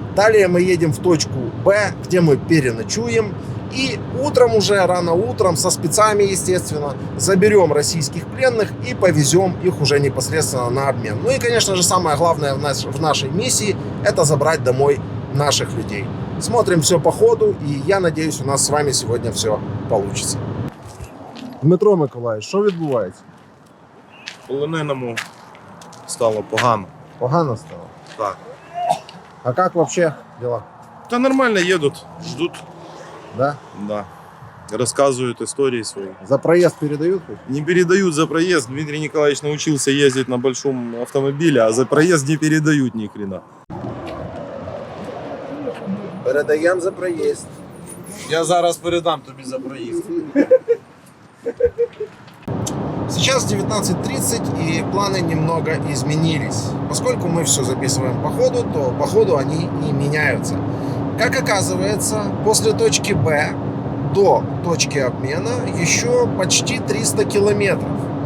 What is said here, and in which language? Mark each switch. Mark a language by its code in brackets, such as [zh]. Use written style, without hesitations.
[ru] Далее мы едем в точку Б, где мы переночуем, и утром уже, рано утром, со спецами, естественно, заберем российских пленных и повезем их уже непосредственно на обмен. Ну и, конечно же, самое главное в нашей миссии – это забрать домой наших людей. Смотрим все по ходу, и я надеюсь, у нас с вами сегодня все получится. [uk] Дмитро Миколаївич, що відбувається? Полоненому стало погано. Погано стало? Так. [ru] А как вообще дела? Да нормально едут, ждут. Да? Да. Рассказывают истории свои. За проезд передают? Не передают за проезд. Дмитрий Николаевич научился ездить на большом автомобиле, а за проезд не передают ни хрена. Передаем за проезд. [uk] Я зараз передам тобі за проезд. [ru] Сейчас 19:30, и планы немного изменились. Поскольку мы все записываем по ходу, то по ходу они и меняются. Как оказывается, после точки Б до точки обмена еще почти 300 километров.